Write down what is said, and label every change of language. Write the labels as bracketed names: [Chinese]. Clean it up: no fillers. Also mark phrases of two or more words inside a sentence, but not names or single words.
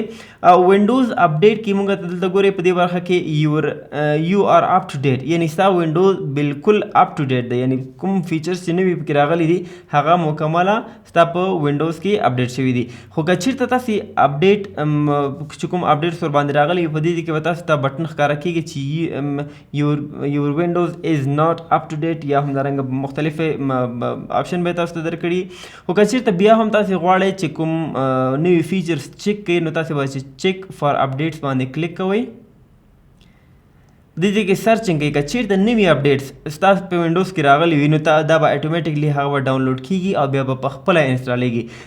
[Pashto] وینډوز اپډیټ کې موږ ته دلته ګورئ په دې برخه کې [English] you are up to date, [Pashto] یعنی ستا وینډوز بالکل [English] up to date [Pashto] دی، یعنی کوم فیچرز چې نوي پکې راغلي دي هغه مکمله ستا په وینډوز کې اپډیټ شوي دي. خو که چېرته تاسې اپډیټ چې کوم اپډیټس ورباندې راغلي وي، په دې کې به تاسو ته بټن ښکاره کېږي چې [English] your windows is not up to date، [Pashto] یا همدارنګه مختلفې آپشن به تاسو ته درکړي. خو که چېرته بیا هم تاسې غواړئ چې کوم نوي فیچرز چیک کړئ، نو تاسې به چې [English] check for updates [Pashto] باندې کلیک کوئ. دې کې سرچنګ کوئ. که چېرته نوي اپډیټس ستاسو په وینډوز کې راغلي وي، نو دا به اټومیټیکلی هغه به ډاونلوډ کېږي او بیا به په خپله انسټالیږي.